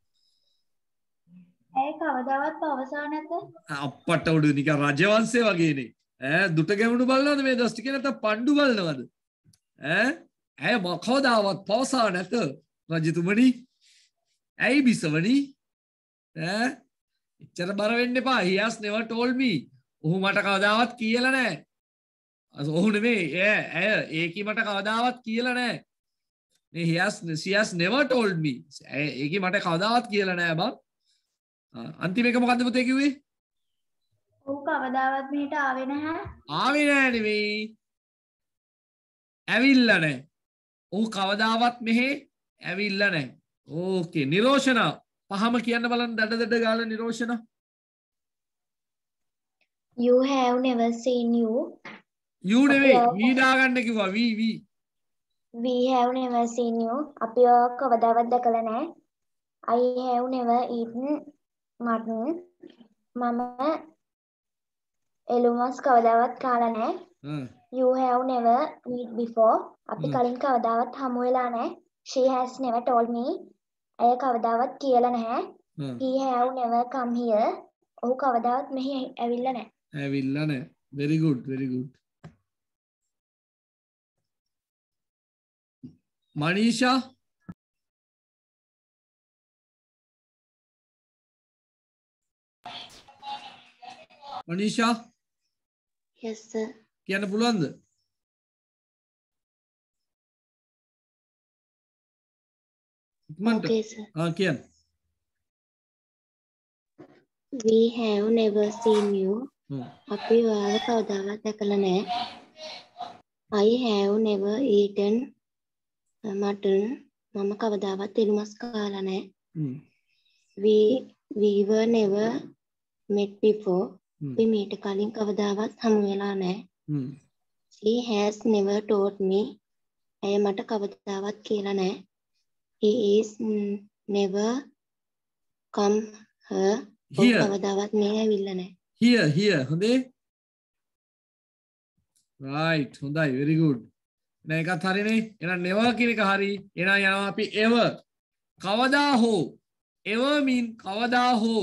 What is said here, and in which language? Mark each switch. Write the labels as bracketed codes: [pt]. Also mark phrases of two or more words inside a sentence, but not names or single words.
[si] ඇයි කවදාවත් පවසා නැත? අප්පට උඩ නිකන් රජවංශය වගේනේ. දුට ගැමුණු බලනවද මේ දොස් ටික නැත්නම් පණ්ඩු බලනවද? ඇය කවදාවත් පවසා නැත රජතුමනි. ඇයි බිසවනි? එච්චර බර වෙන්න එපා. [en] He has never told me. [si] ඔහු මට කවදාවත් කියලා නැහැ. ඔහු නෙමෙයි ඇය ඒකී මට කවදාවත් කියලා නැහැ. [en] she has never told me. [si] ඒකී මට කවදාවත් කියලා නැහැ බං. අන්තිම එක මොකද්ද පුතේ කිව්වේ? ඔහු කවදාවත් මෙහෙට ආවේ නැහැ. ආවේ නැහැ නෙමෙයි. ඇවිල්ලා නැහැ. ඔහු කවදාවත් මෙහෙ ඇවිල්ලා නැහැ. ඕකේ නිරෝෂණ පහම කියන්න බලන්න දඩ ගාලා නිරෝෂණ. [en] You have never seen you. [si] you නෙවෙයි we දාගන්න කිව්වා we. [en] We have never seen you. [si] අපි ඔය කවදාවත් දැකලා නැහැ. [en] I have never eaten mutton. [si] මම එළුමස් කවදාවත් කාලා නැහැ. [en] You have never met before. [si] අපි කලින් කවදාවත් හමු වෙලා නැහැ. [en] She has never told me. [si] ඇය කවදාවත් කියලා නැහැ. [en] He have never come here. [si] ඔහු කවදාවත් මෙහි ඇවිල්ලා නැහැ. ඇවිල්ලා නැහැ. [en] very good. Manisha. Manisha. Yes sir. [si] කියන්න පුළුවන්ද? [en] Okay sir. [si] කියන්න. [en] We have never seen you. [si] අපි ඔයාව කවදාවත් දැකලා නැහැ. [en] I have never eaten mutton. [si] මම කවදාවත් එළුමස් කාලා නැහැ. [en] We were never met before. [si] අපි මීට කලින් කවදාවත් හමු වෙලා නැහැ. [en] She has never told me. [si] ඇය මට කවදාවත් කියලා නැහැ. [en] He is never come here. [si] කවදාවත් මේ ඇවිල්ලා නැහැ. [en] Here හොඳේ. right හොඳයි very good. [si] එහෙනම් එකත් හරිනේ. එහෙනම් never කියන එක හරි. එහෙනම් යනවා අපි ever. කවදා හෝ. [en] ever mean [si] කවදා හෝ.